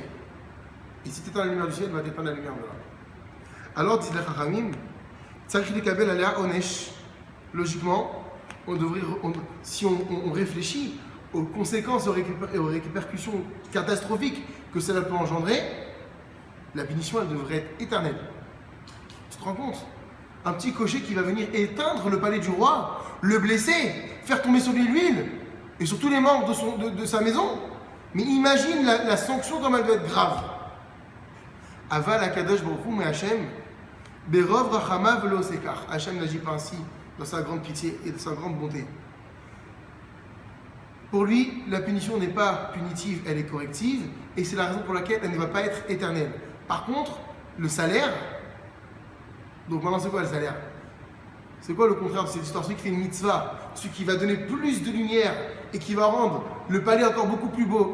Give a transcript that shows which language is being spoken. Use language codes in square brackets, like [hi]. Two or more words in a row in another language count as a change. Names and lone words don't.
[fr] Et si tu éteins la lumière du ciel, va t'éteindre la lumière de là. Alors, dit les Chachamim, logiquement, si on réfléchit aux conséquences et aux répercussions catastrophiques que cela peut engendrer, la punition, elle devrait être éternelle. Tu te rends compte? Un petit cocher qui va venir éteindre le palais du roi, le blesser, faire tomber sur lui l'huile, et sur tous les membres de sa maison. Mais imagine la sanction comme elle doit être grave. [he] אבל הקדוש ברוך הוא השם, ברוב רחמיו ולא שכר. [fr] Hachem n'agit pas ainsi dans sa grande pitié et de sa grande bonté. Pour lui, la punition n'est pas punitive, elle est corrective, et c'est la raison pour laquelle elle ne va pas être éternelle. Par contre, le salaire, donc maintenant c'est quoi le salaire? C'est quoi le contraire de cette histoire? Celui qui fait une mitzvah, celui qui va donner plus de lumière et qui va rendre le palais encore beaucoup plus beau.